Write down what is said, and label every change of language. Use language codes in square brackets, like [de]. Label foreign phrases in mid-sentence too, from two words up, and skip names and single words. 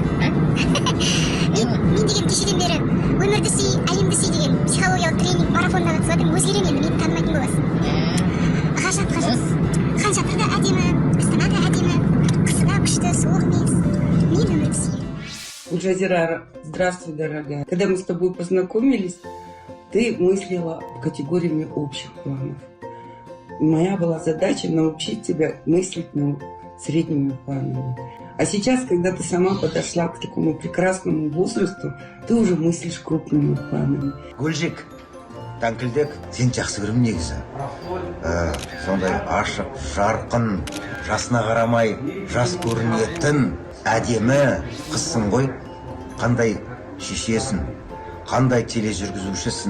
[kk] Мен деген кешеден бері өмірді сүй, әлемді сүй деген психологиялық тренинг марафонына қатысып жатырмын. Өзгерем енді, мені танымайтын боласың. Ғажап. Хан шатыр да әдемі, Астана да әдемі, қысы да күшті, суық емес. Мен өмірді сүйемін. [ru] Гульжазира, здравствуй, дорогая. Когда мы с тобой познакомились, ты мыслила категориями общих планов. Моя была задача научить тебя мыслить средними планами. А сейчас, когда ты сама подошла к такому прекрасному возрасту, ты уже мыслишь крупными планами. [kk] Гүлжик, Таңкілдек, сен жақсы көрім негізі. Сондай ашық, жарқын, жасына қарамай, жас көрінетін, әдемі қызсың ғой. Қандай шешесің, қандай тележүргізушісің.